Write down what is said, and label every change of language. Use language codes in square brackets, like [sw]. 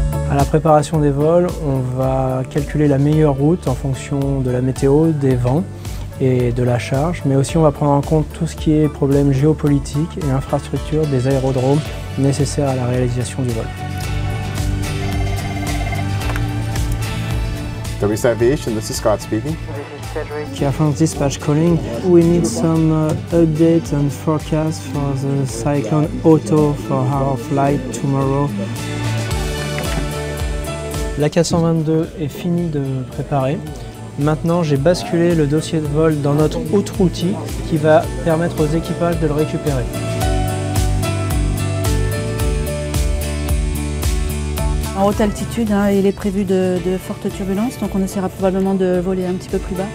[fr] À la préparation des vols, on va calculer la meilleure route en fonction de la météo, des vents et de la charge, mais aussi on va prendre en compte tout ce qui est problème géopolitique et infrastructure des aérodromes nécessaires à la réalisation du vol. [en] WSA Aviation, this is Scott speaking. Air France Dispatch calling. We need some update and forecast for the Cyclone Otto for our flight tomorrow. [fr] La 422 est finie de préparer. Maintenant, j'ai basculé le dossier de vol dans notre autre outil qui va permettre aux équipages de le récupérer. En haute altitude, il est prévu de fortes turbulences, donc on essaiera probablement de voler un petit peu plus bas.